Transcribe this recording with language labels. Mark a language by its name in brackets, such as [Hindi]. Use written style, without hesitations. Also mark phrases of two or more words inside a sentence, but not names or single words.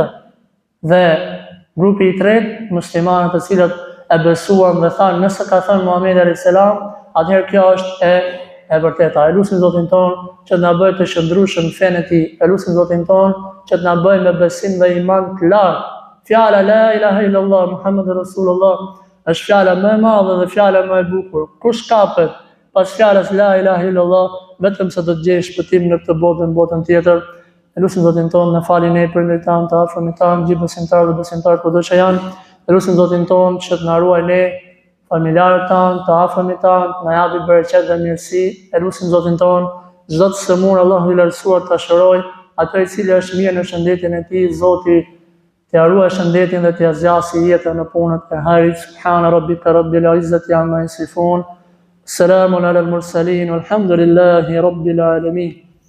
[Albanian] Dhe grupi i tretë, muslimanët të cilët e besuan dhe thanë nëse ka thënë Muhamedi [Arabic] عليه السلام, [Albanian] atëherë kjo është e vërteta. E lutim Zotin ton që të na bëjë të qëndrueshëm në fenë e tij. E lutim Zotin ton që të na bëjë me besim dhe iman të lartë. Fjala [Arabic] لا إله إلا الله محمد رسول الله [Albanian] është fjala më e madhe dhe fjala më e bukur. Kush kapet pas fjalës [Arabic] لا إله إلا الله, [Albanian] vetëm se do të gjejë shpëtim në këtë botë dhe në botën tjetër. E lutim Zotin ton në falin e prindërit tanë, të afërmit tanë, gjithë besimtarë dhe besimtarë kudo që janë. E lutim Zotin ton që të na ruaj ne, familjarët tanë, të afërmit tanë, na japi bereqet dhe mirësi. E lutim Zotin ton çdo të sëmur Allahu i lartësuar ta shëroj, atë i cili është mirë në shëndetin e tij, Zoti t'ia ruaj shëndetin dhe t'ia zgjasë jetën në punët e hajrit. [Arabic] سبحان ربك رب العزة عما يصفون سلام على المرسلين والحمد لله رب العالمين.